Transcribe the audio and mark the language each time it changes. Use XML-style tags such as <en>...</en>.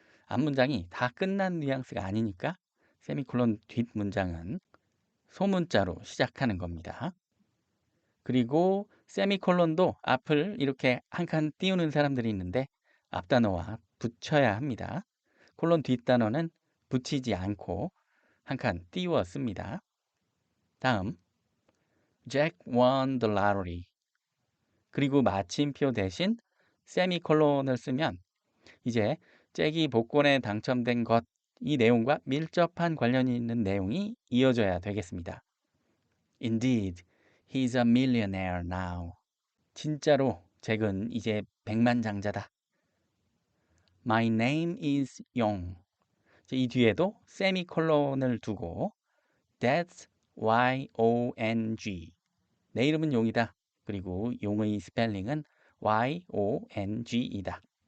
<ko>앞문장이 다 끝난 뉘앙스가 아니니까 세미콜론 뒷문장은 소문자로 시작하는 겁니다. 그리고 세미콜론도 앞을 이렇게 한 칸 띄우는 사람들이 있는데 앞단어와 붙여야 합니다. 콜론 뒷단어는 붙이지 않고 한 칸 띄워 씁니다. 다음,</ko> <en>Jack won the lottery.</en> <ko>그리고 마침표 대신 세미콜론을 쓰면 이제 잭이 복권에 당첨된 것, 이 내용과 밀접한 관련이 있는 내용이 이어져야 되겠습니다.</ko> <en>Indeed, he's a millionaire now.</en> <ko>진짜로 잭은 이제 백만장자다.</ko> <en>My name is Yong.</en> <ko>이 뒤에도 세미콜론을 두고</ko> <en>That's Y-O-N-G.</en> <ko>내 이름은 용이다. 그리고 용의 스펠링은 Y-O-N-G이다.</ko>